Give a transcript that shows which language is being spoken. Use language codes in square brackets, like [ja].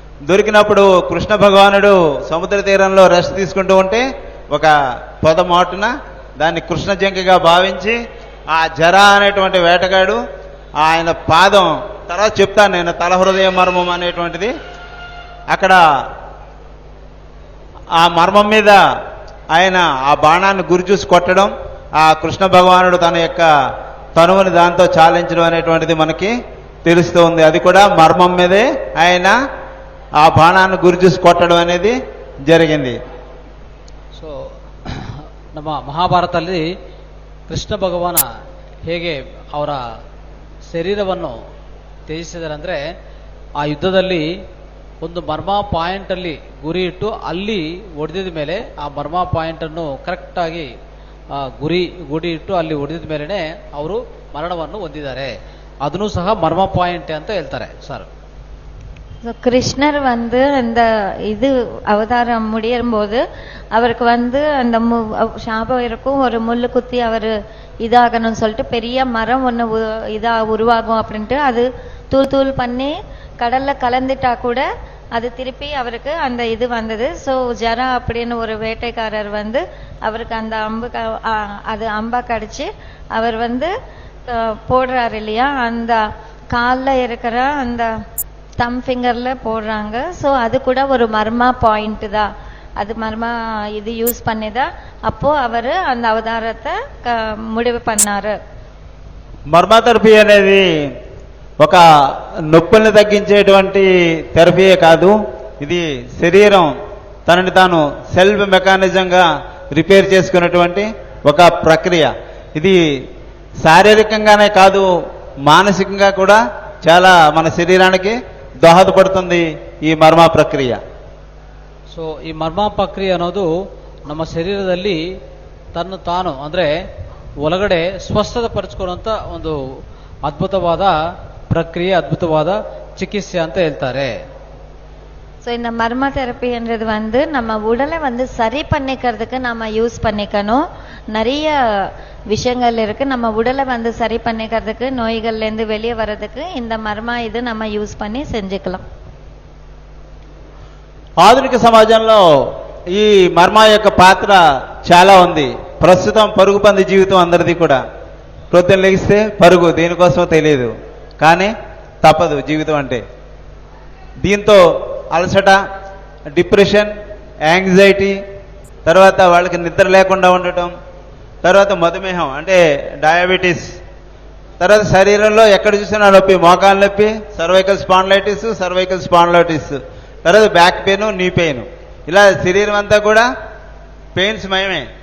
[te] దొరికినప్పుడు కృష్ణ భగవానుడు సముద్ర తీరంలో రెస్ట్ తీసుకుంటూ ఉంటే ఒక పొదమాటున దాన్ని కృష్ణ జంకగా భావించి ఆ జరా అనేటువంటి వేటగాడు ఆయన పాదం, తర్వాత చెప్తాను నేను తల హృదయ మర్మం అనేటువంటిది, అక్కడ ఆ మర్మం మీద ఆయన ఆ బాణాన్ని గురి చూసి కొట్టడం, ఆ కృష్ణ భగవానుడు తన యొక్క తనువుని దాంతో చాలించడం అనేటువంటిది మనకి తెలుస్తూ ఉంది. అది కూడా మర్మం మీదే ఆయన ಆ ಬಾಣಾನ್ನು ಗುರಿ చూసి ಕೊಟ್ಟడం అనేది జరిగింది. [kn] ಸೊ ನಮ್ಮ ಮಹಾಭಾರತದಲ್ಲಿ ಕೃಷ್ಣ ಭಗವಾನ ಹೇಗೆ ಅವರ ಶರೀರವನ್ನು ತ್ಯಜಿಸಿದ್ದಾರೆ ಅಂದರೆ, ಆ ಯುದ್ಧದಲ್ಲಿ ಒಂದು ಮರ್ಮ ಪಾಯಿಂಟಲ್ಲಿ ಗುರಿ ಇಟ್ಟು ಅಲ್ಲಿ ಹೊಡೆದಿದ ಮೇಲೆ ಆ ಮರ್ಮ ಪಾಯಿಂಟನ್ನು ಕರೆಕ್ಟಾಗಿ ಗುರಿ ಇಟ್ಟು ಅಲ್ಲಿ ಹೊಡೆದಿದ ಮೇಲೇ ಅವರು ಮರಣವನ್ನು ಹೊಂದಿದ್ದಾರೆ. ಅದನ್ನು ಸಹ ಮರ್ಮ ಪಾಯಿಂಟ್ ಅಂತ ಹೇಳ್ತಾರೆ ಸರ್. [ta] கிருஷ்ணர் அந்த இது அவதாரம் முடியும் போது அவருக்கு அந்த சாபம் இருக்கும், ஒரு முள்ளு குத்தி அவர் இதாகணும்னு சொல்லிட்டு பெரிய மரம் ஒன்று உருவாகும் அப்படின்ட்டு அது தூள் பண்ணி கடல்ல கலந்துட்டா கூட அது திருப்பி அவருக்கு அந்த இது வந்தது. ஸோ ஜரா அப்படின்னு ஒரு வேட்டைக்காரர் அவருக்கு அந்த அது அம்பா கடிச்சு அவர் போடுறாரு இல்லையா, அந்த காலில் இருக்கிற அந்த தம் ஃபிங்கர்ல போடுறாங்க. ஸோ அது கூட ஒரு மர்மா பாயிண்ட் தான், அது மர்மா இது யூஸ் பண்ணிதான் அப்போ அவர் அந்த அவதாரத்தை முடிவு பண்ணாரு. [te] మర్మ థెరపీ అనేది ఒక నొప్పుల్ని తగ్గించేటువంటి థెరపీయే కాదు, ఇది శరీరం తనని తాను సెల్ఫ్ మెకానిజంగా రిపేర్ చేసుకున్నటువంటి ఒక ప్రక్రియ. ఇది శారీరకంగానే కాదు, మానసికంగా కూడా చాలా మన శరీరానికి దోహదపడుతుంది ఈ మర్మ ప్రక్రియ. [kn] ಸೊ ಈ ಮರ್ಮ ಪ್ರಕ್ರಿಯೆ ಅನ್ನೋದು ನಮ್ಮ ಶರೀರದಲ್ಲಿ ತನ್ನ ತಾನು ಅಂದ್ರೆ ಒಳಗಡೆ ಸ್ವಸ್ಥತೆ ಪಡಿಸ್ಕೊಳ್ಳುವಂತ ಒಂದು ಅದ್ಭುತವಾದ ಪ್ರಕ್ರಿಯೆ, ಅದ್ಭುತವಾದ ಚಿಕಿತ್ಸೆ ಅಂತ ಹೇಳ್ತಾರೆ. [ta] ஸோ இந்த மர்ம தெரப்பின்றது நம்ம உடலை சரி பண்ணிக்கிறதுக்கு நம்ம யூஸ் பண்ணிக்கணும். நிறைய விஷயங்கள் இருக்கு, நம்ம உடலை சரி பண்ணிக்கிறதுக்கு, நோய்கள்ல இருந்து வெளியே வர்றதுக்கு இந்த மர்மா இது நம்ம யூஸ் பண்ணி செஞ்சுக்கலாம். [te] ఆధునిక సమాజంలో ఈ మర్మ యొక్క పాత్ర చాలా ఉంది. ప్రస్తుతం పరుగు పంది జీవితం అందరిది కూడా. ప్రొద్దున లెగిస్తే పరుగు, దేనికోసమో తెలియదు, కానీ తప్పదు జీవితం అంటే. దీంతో అలసట, డిప్రెషన్, యాంగ్జైటీ, తర్వాత వాళ్ళకి నిద్ర లేకుండా ఉండటం, తర్వాత మధుమేహం అంటే డయాబెటీస్, తర్వాత శరీరంలో ఎక్కడ చూసినా నొప్పి, మోకాలు నొప్పి, సర్వైకల్ స్పాండిలైటిస్, తర్వాత బ్యాక్ పెయిన్, నీ పెయిన్, ఇలా శరీరం అంతా కూడా పెయిన్స్ మయమే.